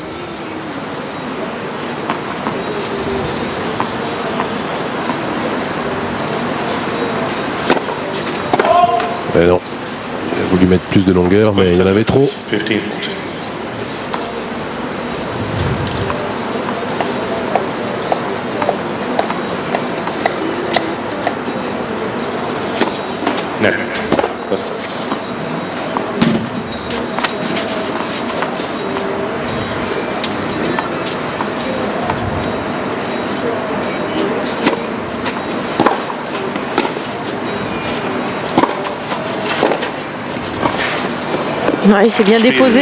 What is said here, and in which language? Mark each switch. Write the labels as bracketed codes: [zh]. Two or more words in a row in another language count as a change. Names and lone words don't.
[fr] Mais non, il a voulu mettre plus de longueur, mais il y en avait trop. 15. Net. [de] Was ist das? [fr] Ouais, il s'est bien déposé.